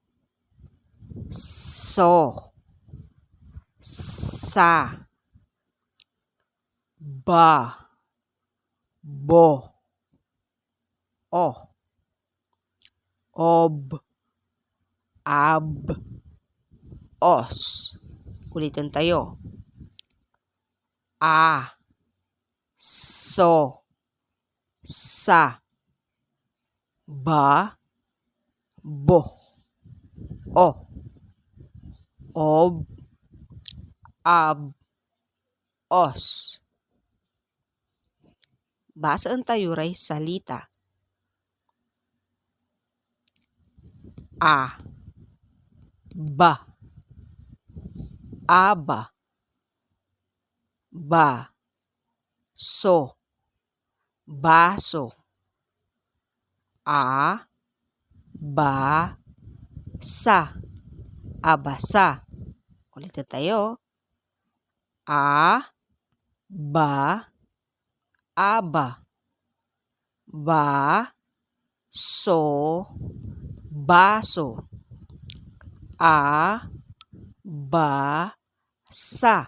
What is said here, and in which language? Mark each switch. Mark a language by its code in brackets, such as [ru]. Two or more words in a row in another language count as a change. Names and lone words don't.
[tl] So. Sa. Ba. Bo. O. Ob. Ab. Os. Ulitin tayo. A. So. Sa. Ba. Bo. O. Ob. Ab. Os. Basaan tayo ray salita. A. Ba. Aba. Ba. So. Baso. A. Ba. Sa. Abasa. Ulitin tayo. A. Ba. Aba. Ba. So. Baso. A. Ba. Sa.